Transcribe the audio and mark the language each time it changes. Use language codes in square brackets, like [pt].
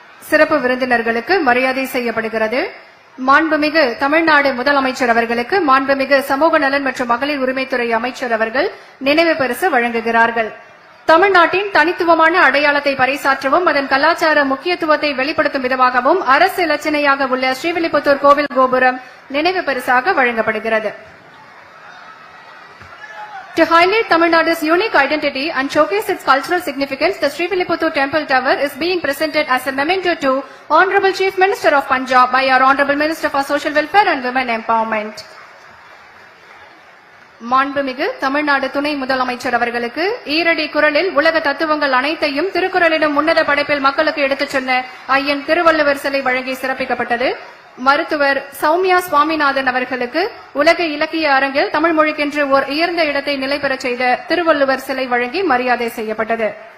[ta] சிறப்பு விருந்தினர்களுக்கு மரியாதை செய்யப்படுகிறது. மாண்புமிகு தமிழ்நாடு முதலமைச்சர் அவர்களுக்கு மாண்புமிகு சமூக நலன் மற்றும் மகளிர் உரிமைத்துறை அமைச்சர் அவர்கள் நினைவு பரிசு வழங்குகிறார்கள். தமிழ்நாட்டின் தனித்துவமான அடையாளத்தை பறைசாற்றவும் அதன் கலாச்சார முக்கியத்துவத்தை வெளிப்படுத்தும் விதமாகவும் அரசு இலச்சினையாக உள்ள ஸ்ரீவில்லிபுத்தூர் கோவில் கோபுரம் நினைவு பரிசாக வழங்கப்படுகிறது. [en] To highlight Tamil Nadu's unique identity and showcase its cultural significance, the Srivilliputtur Temple Tower is being presented as a memento to Honorable Chief Minister of Punjab by our Honorable Minister for Social Welfare and Women Empowerment. [ta] மாண்புமிகு தமிழ்நாடு துணை முதலமைச்சர் அவர்களுக்கு ஈரடி குரலில் உலக தத்துவங்கள் அனைத்தையும் திருக்குறளிலும் உன்னத படைப்பில் மக்களுக்கு எடுத்துச் சொன்ன ஐயன் திருவள்ளுவர் சிலை வழங்கி சிறப்பிக்கப்பட்டது. மருத்துவர் சௌமியா சுவாமிநாதன் அவர்களுக்கு உலக இலக்கிய அரங்கில் தமிழ் மொழிக்கென்று ஓர் உயர்ந்த இடத்தை நிலை பெறச் செய்த திருவள்ளுவர் சிலை வழங்கி மரியாதை செய்யப்பட்டது.